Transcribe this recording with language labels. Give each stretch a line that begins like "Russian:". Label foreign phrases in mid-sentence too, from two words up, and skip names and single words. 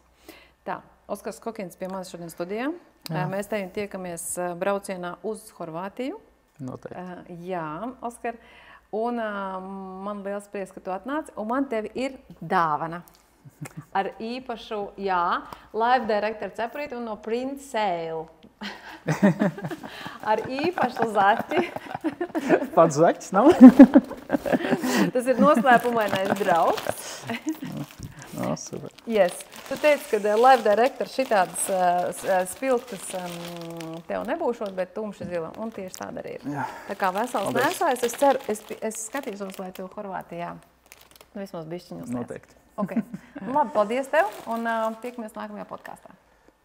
Latvian: Tā, Oskars Kokins pie manis šodien studijā. Jā. Mēs tevim tiekamies braucienā uz Horvātiju. Noteikti. Jā, Oskar, un man liels prieks, ka tu atnāci, un man tevi ir dāvana. Ar īpašu, jā, live director cepurīti un no Print Sale. Ar īpašu zaķi. Pats zaķis nav? Tas ir noslēpumainais draugs. No, super.
English: Yes.
Latvian: Tu teici, ka live director šitādas spilgtas tev nebūšot, bet tumši zila. Un tieši tāda arī ir. Jā. Tā kā vesels nesājas, es ceru, es skatīšos, lai tev Horvātijā vismaz bišķiņus. Noteikti.
English: Okay.
Latvian: Labi, paldies tev un tiekamies nākamajā podkāstā.